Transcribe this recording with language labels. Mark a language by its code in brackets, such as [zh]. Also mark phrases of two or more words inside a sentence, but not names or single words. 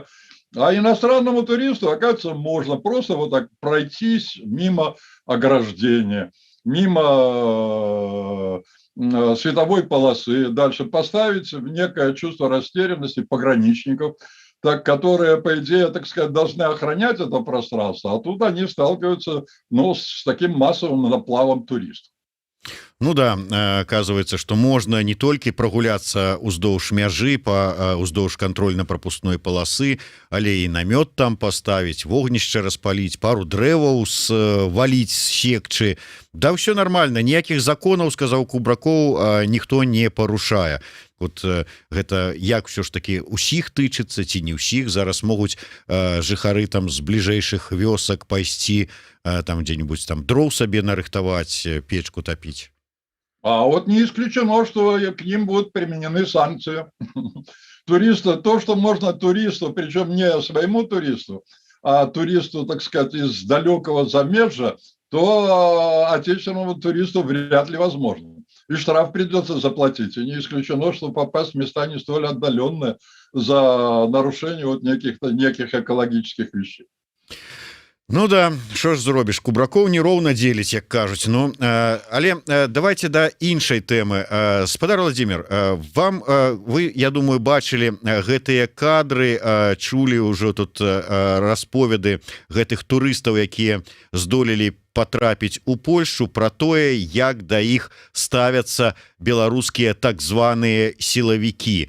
[ru] А иностранному туристу, оказывается, можно просто вот так пройтись мимо ограждения, мимо световой полосы, дальше поставить в некое чувство растерянности пограничников, так, которые, по идее, так сказать, должны охранять это пространство, а тут они сталкиваются, ну, с таким массовым наплавом туристов. Ну да, оказывается, что можно [be] не толькі прагуляцца ўздоўж мяжы па ўздоўж кантрольна-прапускной паласы, але і намёт там паставіць, вогнішча распаліць, пару дрэваў валіць з секчы. Да ўсё нормально, ніякіх законаў, сказаў Кубракоў, ніхто не парушае. Вот гэта як все ж таки усіх тычыцца ці не ўсіх. Зараз могуць жыхары там з бліжэйшых вёсак пайсці там дзе-нибудь там дроў сабе нарыхтаваць, печку топіць. [ru] А вот не исключено, что к ним будут применены санкции. Туриста, то, что можно туристу, причем не своему туристу, а туристу, так сказать, из далекого замежья, то отечественному туристу вряд ли возможно. И штраф придется заплатить. И не исключено, что попасть в места не столь отдаленные за нарушение вот неких экологических вещей. [be] Ну да, що ж зробіш, Кубракоў нероўна дзеліць, як кажуць. Ну, але давайте да іншай тэмы. Спадар Владимир, вам, вы, я думаю, бачылі гэтыя кадры, чулі ўжо тут расповеды гэтых турыстаў, якія здолелі потрапіць у Польшу, про тое, як да іх ставяцца беларускія так званыя сілавікі.